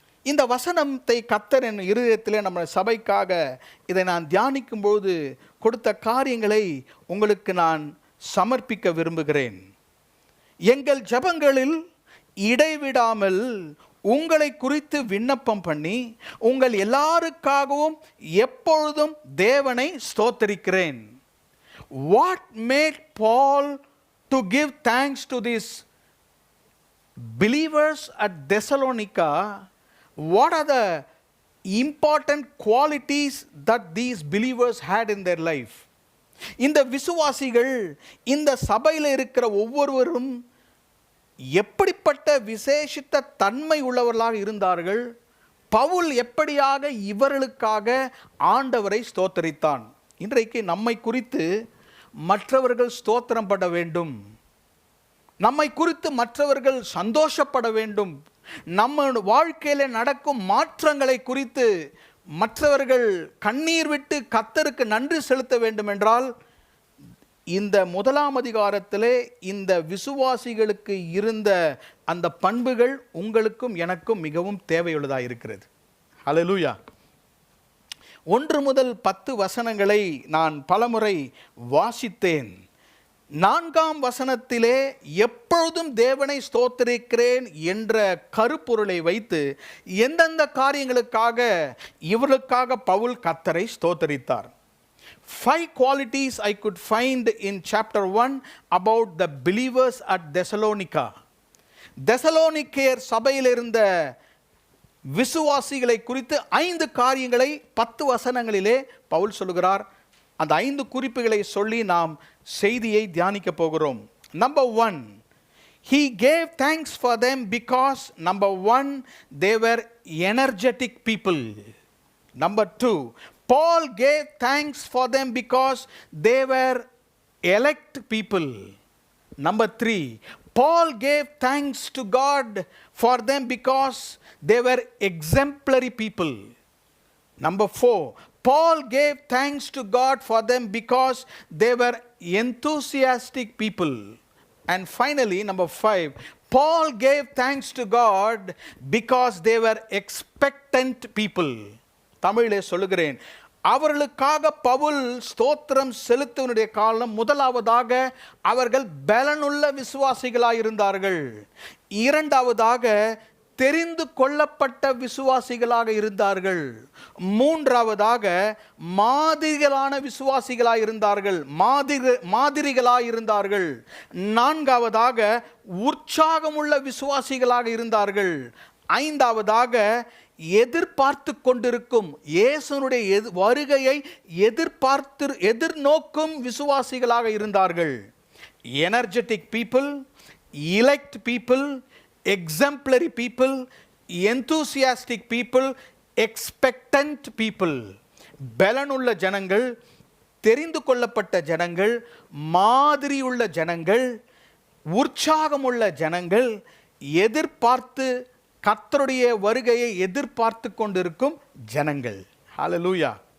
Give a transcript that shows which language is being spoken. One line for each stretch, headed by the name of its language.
Tamil: இந்த வசனத்தை கர்த்தர் என் இருதயத்திலே நம்ம சபைக்காக இதை நான் தியானிக்கும் போது கொடுத்த காரியங்களை உங்களுக்கு நான் சமர்ப்பிக்க விரும்புகிறேன். எங்கள் ஜெபங்களில் இடைவிடாமல் உங்களை குறித்து விண்ணப்பம் பண்ணி உங்கள் எல்லாருக்காகவும் எப்பொழுதும் தேவனை ஸ்தோத்தரிக்கிறேன்.
English: What made Paul to give thanks to these believers at Thessalonica? What are the important qualities that these believers had in their life?
Tamil: இந்த விசுவாசிகள், இந்த சபையில் இருக்கிற ஒவ்வொருவரும் எப்படிப்பட்ட விசேஷித்த தன்மை உள்ளவர்களாக இருந்தார்கள், பவுல் எப்படியாக இவர்களுக்காக ஆண்டவரை ஸ்தோத்தரித்தான். இன்றைக்கு நம்மை குறித்து மற்றவர்கள் ஸ்தோத்திரம் பட வேண்டும், நம்மை குறித்து மற்றவர்கள் சந்தோஷப்பட வேண்டும், நம்ம வாழ்க்கையில் நடக்கும் மாற்றங்களை குறித்து மற்றவர்கள் கண்ணீர் விட்டு கர்த்தருக்கு நன்றி செலுத்த வேண்டும் என்றால், இந்த முதலாம் அதிகாரத்திலே இந்த விசுவாசிகளுக்கு இருந்த அந்த பண்புகள் உங்களுக்கும் எனக்கும் மிகவும் தேவையுள்ளதாக இருக்கிறது. ஹல்லேலூயா. 1 முதல் 10 வசனங்களை நான் பலமுறை வாசித்தேன். 4ஆம் வசனத்திலே எப்பொழுதும் தேவனை ஸ்தோத்திரிக்கிறேன் என்ற கருப்பொருளை வைத்து எந்தெந்த காரியங்களுக்காக இவர்களுக்காக பவுல் கர்த்தரை ஸ்தோத்தரித்தார்.
English: 5 qualities I could find in chapter 1 about the believers at Thessalonica.
Tamil: தெசலோனிக்கேயர் சபையில் இருந்த விசுவாசிகளை குறித்து 5 காரியங்களை 10 வசனங்களிலே பவுல் சொல்லுகிறார். அந்த 5 குறிப்புகளை சொல்லி நாம் செய்தியை தியானிக்க போகிறோம்.
English: Number 1, he gave thanks for them because number 1, they were energetic people. Number 2, Paul gave thanks for them because they were elect people. Number 3, Paul gave thanks to God for them because they were exemplary people. Number 4, Paul gave thanks to God for them because they were enthusiastic people. And finally, number 5, Paul gave thanks to God because they were expectant people.
Tamil: தமிழிலே சொல்லுகிறேன், அவர்களுக்காக பவுல் ஸ்தோத்திரம் செலுத்துவனுடைய காலம், முதலாவதாக அவர்கள் பலனுள்ள விசுவாசிகளாக இருந்தார்கள். இரண்டாவதாக தெரிந்து கொள்ளப்பட்ட விசுவாசிகளாக இருந்தார்கள். மூன்றாவதாக மாதிரிகளான விசுவாசிகளாக இருந்தார்கள், மாதிரிகளாக இருந்தார்கள். நான்காவதாக உற்சாகமுள்ள விசுவாசிகளாக இருந்தார்கள். ஐந்தாவதாக எதிர்பார்த்து கொண்டிருக்கும் இயேசுனுடைய வருகையை எதிர்நோக்கும் விசுவாசிகளாக இருந்தார்கள்.
English: Energetic people, elect people, exemplary people, enthusiastic people, expectant people.
Tamil: பலனுள்ள ஜனங்கள், தெரிந்து கொள்ளப்பட்ட ஜனங்கள், மாதிரியுள்ள ஜனங்கள், உற்சாகமுள்ள ஜனங்கள், எதிர்பார்த்து கர்த்தருடைய வருகையை எதிர்பார்த்து கொண்டிருக்கும் ஜனங்கள். ஹல்லேலூயா.